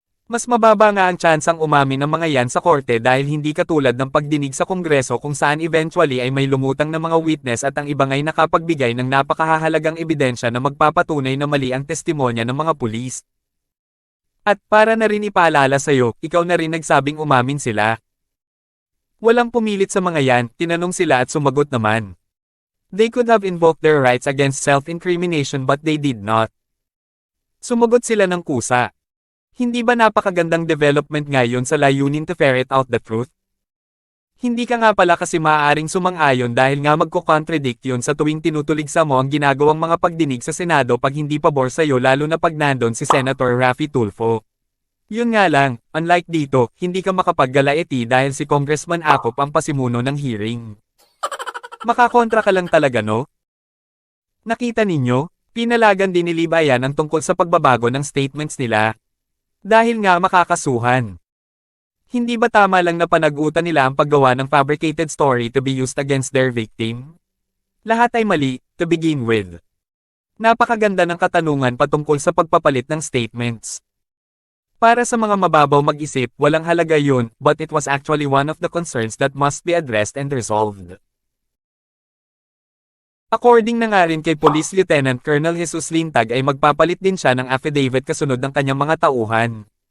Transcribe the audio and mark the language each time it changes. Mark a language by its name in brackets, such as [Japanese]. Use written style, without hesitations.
[Filipino] Mas mababa nga ang tsansang umamin ng mga yan sa korte dahil hindi katulad ng pagdinig sa Kongreso kung saan eventually ay may lumutang na mga witness at ang ibang ay nakapagbigay ng napakahahalagang ebidensya na magpapatunay na mali ang testimonya ng mga pulis. At para na rin ipaalala sa'yo, ikaw na rin nagsabing umamin sila. Walang pumilit sa mga yan, tinanong sila at sumagot naman. [English] They could have invoked their rights against self-incrimination but they did not. [Filipino] Sumagot sila ng kusa. Hindi ba napakagandang development ngayon sa layunin [English] to ferret out the truth? [Filipino] Hindi ka nga pala kasi maaaring sumang-ayon dahil nga magko-contradict yun sa tuwing tinutuligsa mo ang ginagawang mga pagdinig sa Senado pag hindi pabor sa'yo lalo na pag nandun si Senator Raffy Tulfo. Yun nga lang, unlike dito, hindi ka makapaggalaiti dahil si Congressman Acop ang pasimuno ng hearing. Makakontra ka lang talaga no? Nakita ninyo, pinalagan din ni Libayan ang tungkol sa pagbabago ng statements nila. Dahil nga makakasuhan. Hindi ba tama lang na panagutan nila ang paggawa ng [English] fabricated story to be used against their victim? [Filipino] Lahat ay mali, [English] to begin with. [Filipino] Napakaganda ng katanungan patungkol sa pagpapalit ng statements. Para sa mga mababaw mag-isip, walang halaga yun, [English] but it was actually one of the concerns that must be addressed and resolved. [Filipino] According na nga rin kay Police Lieutenant Colonel Jesus Lintag ay magpapalit din siya ng affidavit kasunod ng kanyang mga tauhan.